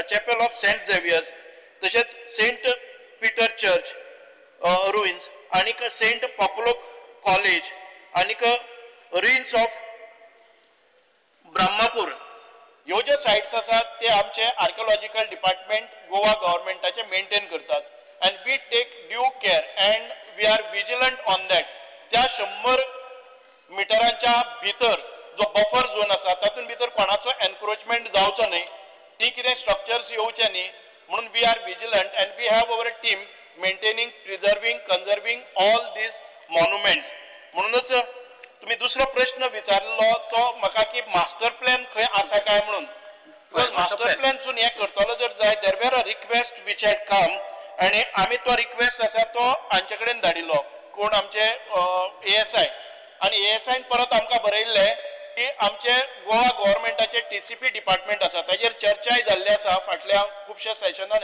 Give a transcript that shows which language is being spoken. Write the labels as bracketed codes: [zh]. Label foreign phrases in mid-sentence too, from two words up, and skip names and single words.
[kok] चॅपल ऑफ सेंट झेवियर्स तशेंच सेंट पिटर चर्च रुइन्स आनीक सेंट पॉपुलो कॉलेज आनीक रुइन्स ऑफ ब्रह्मपूर ह्यो ज्यो सायट्स आसात ते आमचे [en] archaeological department [kok] गोवा गव्हर्मेंटाचे मेंटेन करतात. [en] And we take due care and we are vigilant on that. [kok] त्या 100 मिटरांच्या भितर जो [en] buffer zone [kok] आसा तातूंत भितर कोणाचो एन्क्रोचमेंट जावचो न्हय, ती कितें स्ट्रक्चर्स येवचे न्हय म्हणून [en] we are vigilant and we have our team maintaining preserving conserving all these monuments. [kok] म्हणूनच तुम्ही दुसरो प्रश्न विचारलो तो म्हाका की [en] master plan [kok] खंय आसा काय म्हणून. मास्टर प्लॅनसून हें करतलो जर जाय [en] there were a request which had come [kok] आणि आम्ही तो रिक्वेस्ट आसा तो हांचे कडेन धाडिल्लो कोण आमचे ASI आणि ASI परत आमकां बरयल्ले की आमचे गोवा गव्हर्मेंटाचे TCP डिपार्टमेंट आसा ताजेर चर्चाय जाल्ली आसा फाटल्या खुबश्या सेशनान.